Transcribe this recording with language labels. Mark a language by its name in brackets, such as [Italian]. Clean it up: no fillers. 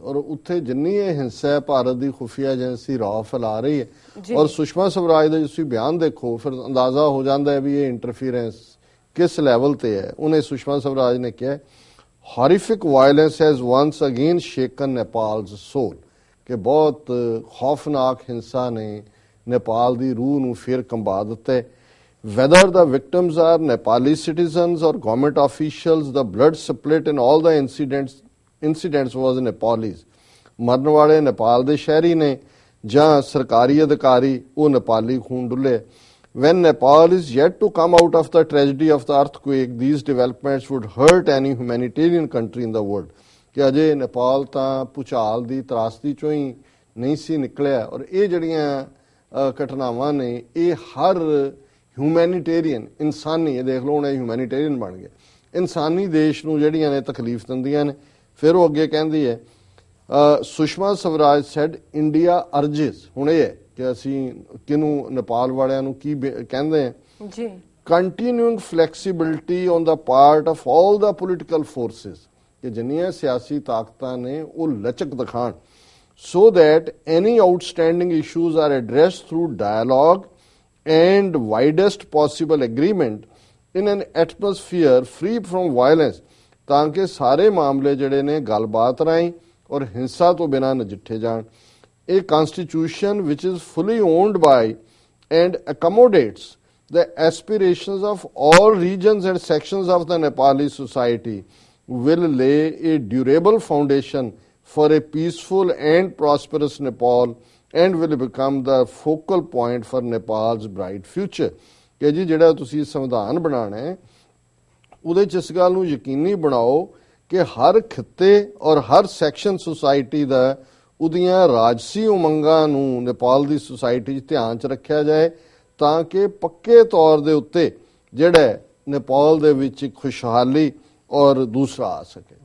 [Punjabi] ਔਰ ਉੱਥੇ ਜਿੰਨੀ ਇਹ ਹਿੰਸਾ ਭਾਰਤ ਦੀ ਖੁਫੀਆ ਏਜੰਸੀ ਰੌ ਫੈਲਾ ਰਹੀ ਹੈ ਔਰ ਸੁਸ਼ਮਾ ਸਵਰਾਜ ਦਾ ਤੁਸੀਂ ਬਿਆਨ ਦੇਖੋ ਫਿਰ ਅੰਦਾਜ਼ਾ ਹੋ ਜਾਂਦਾ ਹੈ ਵੀ ਇਹ ਇੰਟਰਫੀਰੈਂਸ ਕਿਸ ਲੈਵਲ ਤੇ ਹੈ। ਉਹਨੇ ਸੁਸ਼ਮਾ ਸਵਰਾਜ ਨੇ ਕਿਹਾ [English] horrific violence has once again shaken Nepal's soul, [Punjabi] ਕਿ ਬਹੁਤ ਖੌਫਨਾਕ ਹਿੰਸਾ ਨੇ ਨੇਪਾਲ ਦੀ ਰੂਹ ਨੂੰ ਫਿਰ ਕੰਬਾ ਦਿੱਤਾ ਹੈ। [English] Whether the victims are Nepali citizens or government officials, the blood split in all the incidents was Nepalese. [Punjabi] ਮਰਨ ਵਾਲੇ ਨੇਪਾਲ ਦੇ ਸ਼ਹਿਰੀ ਨੇ ਜਾਂ ਸਰਕਾਰੀ ਅਧਿਕਾਰੀ ਉਹ ਨੇਪਾਲੀ ਖੂਨ ਡੁੱਲੇ। [English] When Nepal is yet to come out of the tragedy of the earthquake, these developments would hurt any humanitarian country in the world. [Punjabi] ਕਿ ਅਜੇ ਨੇਪਾਲ ਤਾਂ ਭੂਚਾਲ ਦੀ ਤਰਾਸਦੀ ਚੋਂ ਹੀ ਨਹੀਂ ਸੀ ਨਿਕਲਿਆ ਔਰ ਇਹ ਜਿਹੜੀਆਂ ਘਟਨਾਵਾਂ ਨੇ ਇਹ ਹਰ ਹਿਊਮੈਨਿਟੇਰੀਅਨ ਇਨਸਾਨੀ, ਇਹ ਦੇਖ ਲਓ ਹੁਣ ਇਹ ਹਿਊਮੈਨਿਟੇਰੀਅਨ ਬਣ ਗਿਆ, ਇਨਸਾਨੀ ਦੇਸ਼ ਨੂੰ ਜਿਹੜੀਆਂ ਨੇ ਤਕਲੀਫ ਦਿੰਦੀਆਂ ਨੇ। ਫਿਰ ਉਹ ਅੱਗੇ ਕਹਿੰਦੀ ਹੈ ਸੁਸ਼ਮਾ ਸਵਰਾਜ [English] said India urges, [Punjabi] ਹੁਣ ਇਹ ਹੈ ਕਿ ਅਸੀਂ ਕਿਹਨੂੰ ਨੇਪਾਲ ਵਾਲਿਆਂ ਨੂੰ ਕੀ ਕਹਿੰਦੇ ਆ ਜੀ, [English] continuing flexibility on the part of all the political forces, [Punjabi] ਕਿ ਜਿੰਨੀਆਂ ਸਿਆਸੀ ਤਾਕਤਾਂ ਨੇ ਉਹ ਲਚਕ ਦਿਖਾਣ [English] so that any outstanding issues are addressed through dialogue and widest possible agreement in an atmosphere free from violence, [Punjabi] ਤਾਂ ਕਿ ਸਾਰੇ ਮਾਮਲੇ ਜਿਹੜੇ ਨੇ ਗੱਲਬਾਤ ਰਾਹੀਂ ਔਰ ਹਿੰਸਾ ਤੋਂ ਬਿਨਾਂ ਨਜਿੱਠੇ ਜਾਣ। [English] A constitution which is fully owned by and accommodates the aspirations of all regions and sections of the Nepali society will lay a durable foundation for a peaceful and prosperous Nepal and will become the focal point for Nepal's bright future। [Punjabi] ਕਿ ਜੀ ਜਿਹੜਾ ਤੁਸੀਂ ਸੰਵਿਧਾਨ ਬਣਾਉਣਾ ਹੈ ਉਹਦੇ 'ਚ ਇਸ ਗੱਲ ਨੂੰ ਯਕੀਨੀ ਬਣਾਓ ਕਿ ਹਰ ਖਿੱਤੇ ਔਰ ਹਰ ਸੈਕਸ਼ਨ ਸੁਸਾਇਟੀ ਦਾ ਉਹਦੀਆਂ ਰਾਜਸੀ ਉਮੰਗਾਂ ਨੂੰ ਨੇਪਾਲ ਦੀ ਸੁਸਾਇਟੀ 'ਚ ਧਿਆਨ 'ਚ ਰੱਖਿਆ ਜਾਏ ਤਾਂ ਕਿ ਪੱਕੇ ਤੌਰ ਦੇ ਉੱਤੇ ਜਿਹੜਾ ਨੇਪਾਲ ਦੇ ਵਿੱਚ ਖੁਸ਼ਹਾਲੀ ਔਰ ਦੂਸਰਾ ਆ ਸਕੇ।